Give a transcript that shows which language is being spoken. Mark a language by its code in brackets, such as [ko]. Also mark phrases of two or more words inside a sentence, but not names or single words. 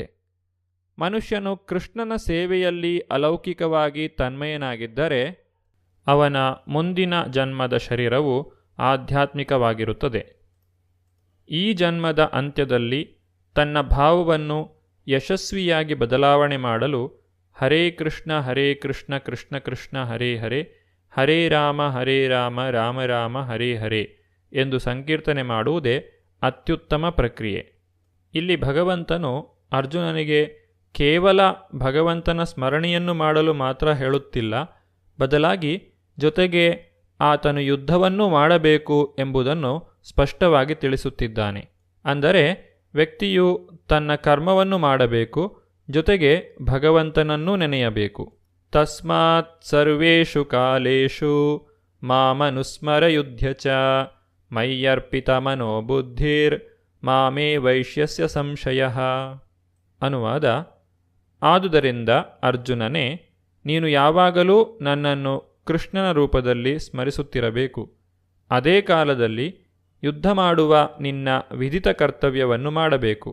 [kn] ಮನುಷ್ಯನು ಕೃಷ್ಣನ ಸೇವೆಯಲ್ಲಿ ಅಲೌಕಿಕವಾಗಿ ತನ್ಮಯನಾಗಿದ್ದರೆ ಅವನ ಮುಂದಿನ ಜನ್ಮದ ಶರೀರವು ಆಧ್ಯಾತ್ಮಿಕವಾಗಿರುತ್ತದೆ. ಈ ಜನ್ಮದ ಅಂತ್ಯದಲ್ಲಿ ತನ್ನ ಭಾವವನ್ನು ಯಶಸ್ವಿಯಾಗಿ ಬದಲಾವಣೆ ಮಾಡಲು [sa] ಹರೇ ಕೃಷ್ಣ ಕೃಷ್ಣ ಕೃಷ್ಣ ಹರೇ ಹರೇ, ಹರೇ ರಾಮ ರಾಮ ರಾಮ ಹರೇ ಹರೇ [kn] ಎಂದು ಸಂಕೀರ್ತನೆ ಮಾಡುವುದೇ ಅತ್ಯುತ್ತಮ ಪ್ರಕ್ರಿಯೆ. ಇಲ್ಲಿ ಭಗವಂತನು ಅರ್ಜುನನಿಗೆ ಕೇವಲ ಭಗವಂತನ ಸ್ಮರಣೆಯನ್ನು ಮಾಡಲು ಮಾತ್ರ ಹೇಳುತ್ತಿಲ್ಲ, ಬದಲಾಗಿ ಜೊತೆಗೆ ಆತನು ಯುದ್ಧವನ್ನೂ ಮಾಡಬೇಕು ಎಂಬುದನ್ನು ಸ್ಪಷ್ಟವಾಗಿ ತಿಳಿಸುತ್ತಿದ್ದಾನೆ. ಅಂದರೆ ವ್ಯಕ್ತಿಯು ತನ್ನ ಕರ್ಮವನ್ನು ಮಾಡಬೇಕು, ಜೊತೆಗೆ ಭಗವಂತನನ್ನೂ ನೆನೆಯಬೇಕು. [sa] ತಸ್ಮಾತ್ ಸರ್ವೇಷು ಕಾಲೇಷು ಮಾಮನುಸ್ಮರಯುಧ್ಯ ಚ ಮಯ್ಯರ್ಪಿತ ಮನೋಬುದ್ಧಿರ್ ಮಾಮೇ ವೈಶ್ಯಸ್ಯ ಸಂಶಯಃ. [kn] ಅನುವಾದ: ಆದುದರಿಂದ ಅರ್ಜುನನೇ, ನೀನು ಯಾವಾಗಲೂ ನನ್ನನ್ನು ಕೃಷ್ಣನ ರೂಪದಲ್ಲಿ ಸ್ಮರಿಸುತ್ತಿರಬೇಕು. ಅದೇ ಕಾಲದಲ್ಲಿ ಯುದ್ಧ ಮಾಡುವ ನಿನ್ನ ವಿಧಿತ ಕರ್ತವ್ಯವನ್ನು ಮಾಡಬೇಕು.